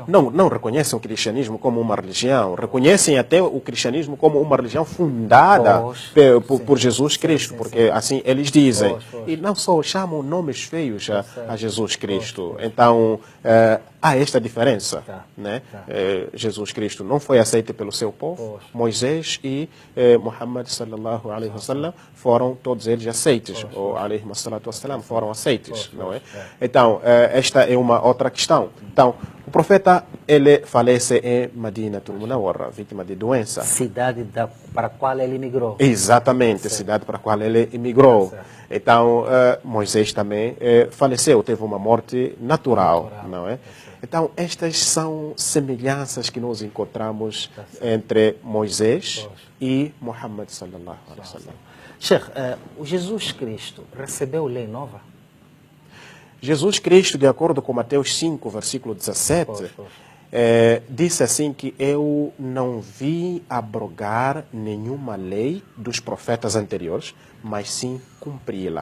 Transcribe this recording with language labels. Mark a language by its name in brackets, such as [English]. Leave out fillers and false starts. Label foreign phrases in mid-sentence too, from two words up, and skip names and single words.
[Portuguese] Não reconhecem o cristianismo como uma religião, reconhecem até o cristianismo como uma religião fundada por Jesus Cristo, porque assim eles dizem. Pois. E não só chamam nomes feios a Jesus Cristo. Então, há esta diferença. Né? Jesus Cristo não foi aceito pelo seu povo, Moisés e Muhammad [Arabic] صلى الله عليه وسلم [Portuguese] foram todos eles aceitos, ou [Arabic] عليه الصلاة والسلام, [Portuguese] foram aceitos, não é? Então, esta é uma outra questão. Então, o profeta, ele falece em Madinatul Munawwara, vítima de doença. Cidade para a qual ele migrou. Exatamente, a cidade para a qual ele emigrou. Então, Moisés também faleceu, teve uma morte natural, não é? Então, estas são semelhanças que nós encontramos entre Moisés e Muhammad [Arabic] صلى الله عليه وسلم. [Portuguese] Sheikh, o Jesus Cristo recebeu lei nova? Jesus Cristo, de acordo com Mateus 5, versículo 17, disse assim que eu não vi abrogar nenhuma lei dos profetas anteriores, mas sim cumpri-la.